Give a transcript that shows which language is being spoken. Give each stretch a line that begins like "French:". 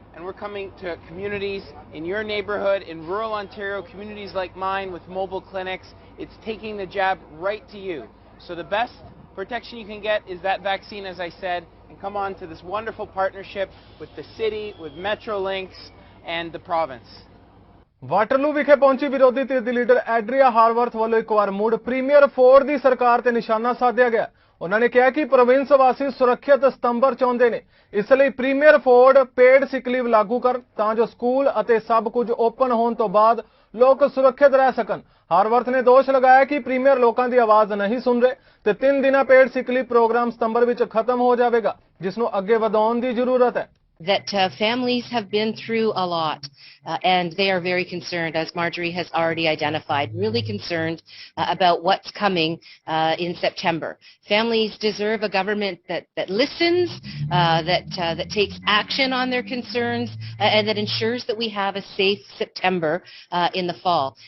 English: And we're coming to communities in your neighborhood, in rural Ontario, communities like mine with mobile clinics. It's taking the jab right to you. So the best protection you can get is that vaccine, as I said, and come on to this wonderful partnership with the city, with Metrolinx and the province.
Punjabi: Waterloo ਵਿਖੇ ਪਹੁੰਚੀ ਵਿਰੋਧੀ ਧਿਰ ਦੀ leader ਐਡਰੀਆ ਹਾਰਵਰਥ ਵੱਲੋਂ ਇੱਕ ਵਾਰ ਮੁੜ premier Ford ਦੀ ਸਰਕਾਰ ਤੇ ਨਿਸ਼ਾਨਾ ਸਾਧਿਆ ਗਿਆ। ਉਹਨਾਂ ਨੇ ਕਿਹਾ ਕਿ ਪ੍ਰੋਵਿੰਸ ਵਾਸੀ ਸੁਰੱਖਿਅਤ ਸਤੰਬਰ ਚਾਹੁੰਦੇ ਨੇ, ਇਸ ਲਈ premier Ford paid sick leave ਲਾਗੂ ਕਰਨ ਤਾਂ ਜੋ ਸਕੂਲ ਅਤੇ ਸਭ ਕੁਝ ਓਪਨ ਹੋਣ ਤੋਂ ਬਾਅਦ ਲੋਕ ਸੁਰੱਖਿਅਤ ਰਹਿ ਸਕਣ। ਹਾਰਵਰਥ ਨੇ ਦੋਸ਼ ਲਗਾਇਆ ਕਿ ਪ੍ਰੀਮੀਅਰ ਲੋਕਾਂ ਦੀ ਆਵਾਜ਼ ਨਹੀਂ ਸੁਣ ਰਹੇ ਤੇ 3 ਦਿਨਾਂ ਪੇਡ ਸਿਕ ਲੀਵ ਪ੍ਰੋਗਰਾਮ ਸਤੰਬਰ ਵਿੱਚ ਖਤਮ ਹੋ ਜਾਵੇਗਾ, ਜਿਸ ਨੂੰ ਅੱਗੇ ਵਧਾਉਣ ਦੀ ਜ਼ਰੂਰਤ ਹੈ।
English: That families have been through a lot and they are very concerned, as Marjorie has already identified, really concerned about what's coming in September. Families deserve a government that listens, that takes action on their concerns and that ensures that we have a safe September in the fall.